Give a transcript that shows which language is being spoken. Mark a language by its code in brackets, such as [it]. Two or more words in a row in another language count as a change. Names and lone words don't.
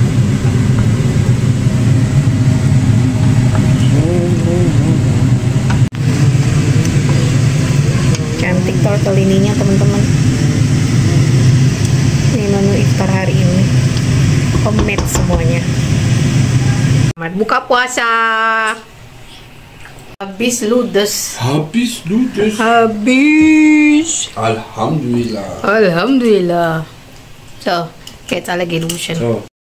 [id] Cantik tortellininya teman-teman. Ini menu iftar hari ini. Homemade semuanya. Selamat buka puasa. Habis ludes. [de] Habis du das? [id] Habis. Alhamdulillah. Alhamdulillah. [de] So, jetzt alle gehen duschen. So.